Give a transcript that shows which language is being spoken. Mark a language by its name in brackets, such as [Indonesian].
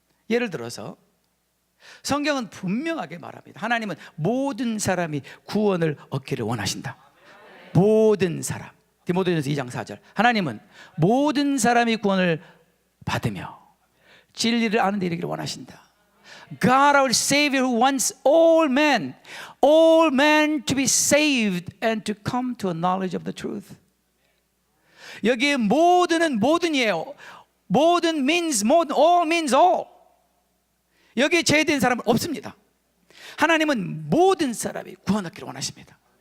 [Korean] 예를 들어서 성경은 분명하게 말합니다. 하나님은 모든 사람이 구원을 얻기를 원하신다. 모든 사람. 디모데전서 2장 4절. 하나님은 모든 사람이 구원을 받으며 진리를 아는 데 이르기를 원하신다. [English] God our Savior who wants all men to be saved and to come to a knowledge of the truth. [Korean] 여기에 모든은 모든이에요. [English] 모든 means 모든, all means all. [Korean] 여기에 제외된 사람은 없습니다. 하나님은 모든 사람이 구원받기를 원하십니다.